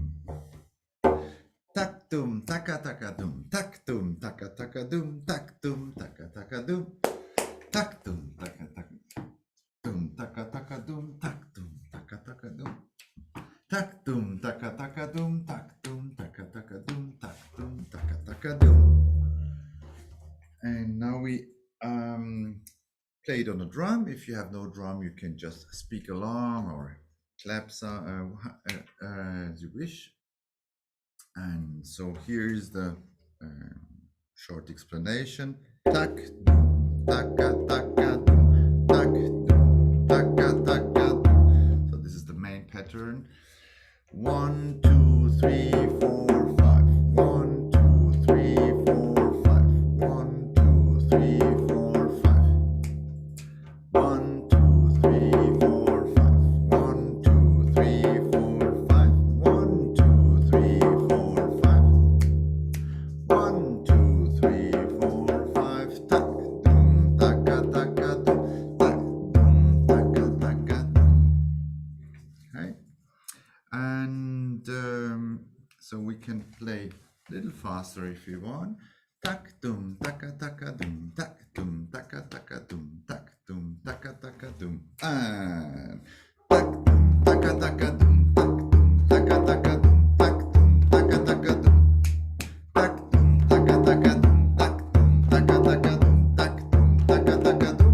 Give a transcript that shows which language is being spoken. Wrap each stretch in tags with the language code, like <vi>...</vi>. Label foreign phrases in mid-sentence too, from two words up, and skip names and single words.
<en>Tak dum taka taka dum, tak dum taka taka dum, tak dum taka taka dum. Tak dum taka taka dum, taka taka dum, tak dum taka taka dum. Tak dum taka taka dum, tak dum taka taka dum, tak dum taka taka dum. And now we play it on a drum. If you have no drum, you can just speak along or clap as you wish. And so here's the short explanation. Tak dum taka taka dum, tak dum taka taka dum. So this is the main pattern. 1, 2, 3, 4, 5. 1, 2, 3, 4, 5. 1, 2, 3, 4, 5. 1, 2, 3, 4, 5. 1, 2, 3, 4, 5. 1, 2, 3, 4, 5. 1, 2, 3, 4, 5. Tak dum taka taka dum, tak dum taka taka dum. Okay. And so we can play a little faster if you want. Tak dum taka taka dum, tak dum taka taka dum, tak dum taka taka dum. And tak dum taka taka dum, tak dum taka taka dum, tak dum taka taka dum. Tak dum taka taka dum, tak dum taka taka dum, tak dum taka taka dum.</en>